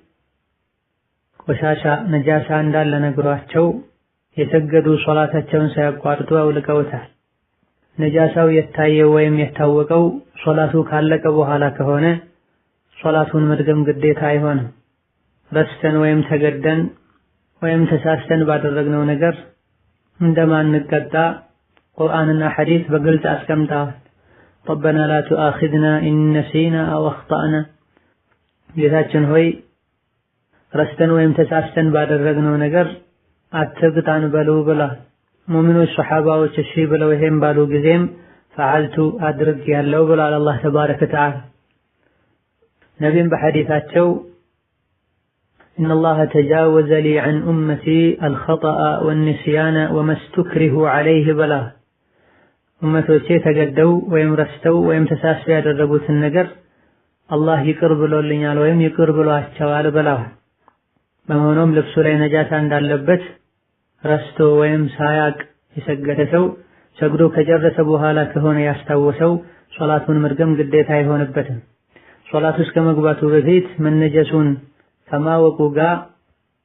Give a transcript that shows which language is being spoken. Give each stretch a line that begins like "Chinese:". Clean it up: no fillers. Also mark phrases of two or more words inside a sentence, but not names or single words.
Amharic: ቆሻሻ ነጃሳ እንዳለ ነግሯቸው የሰገዱ ሶላታቸውን ሳያቋርጡ አውልቀውታል። ነጃሳው የታየው ወይም የታወቀው ሶላቱ ካለቀ በኋላ ከሆነ ሶላቱን መድገም ግዴታ አይሆንም። ረስተን ወይም ተገደን ወይም ተሳስተን ባደረግነው ነገር እንደማንቀጣ ቁርአንና ሐዲስ በግልጽ አስቀምጠዋል።
Arabic: ربنا لا تؤاخذنا إن نسينا أو أخطأنا
Amharic: ጌታችን ሆይ ረስተን ወይም ተሳስተን ባደረግነው ነገር አትቅጣን በሉ ብላ ሙእሚኖች ሱሐባዎች እሺ ብለው ይሄን ባሉ ጊዜም ፈዓልቱ አድርግ ያለው ብሏል አላህ
Arabic: تبارك وتعالى።
Amharic: ነቢይም በሐዲሳቸው
Arabic: إن الله تجاوز لي عن أمتي الخطأ والنسيان وما استكرهوا عليه بلا
Amharic: ኡመቶቼ ተገደው ወይም ረስተው ወይም ተሳስተው ያደረጉትን ነገር አላህ ይቅር ብሎልኛል ወይም ይቅር ብሏቸዋል ብለዋል። በመሆኑም ልብሱ ላይ ነጃሳ እንዳለበት ረስቶ ወይም ሳያቅ የሰገደ ሰው ሰግዶ ከጨረሰ በኋላ ከሆነ ያስታወሰው ሶላቱን መድገም ግዴታ አይሆንበትም። ሶላቱ እስከ መግባቱ በፊት መነጀሱን ከማወቁ ጋር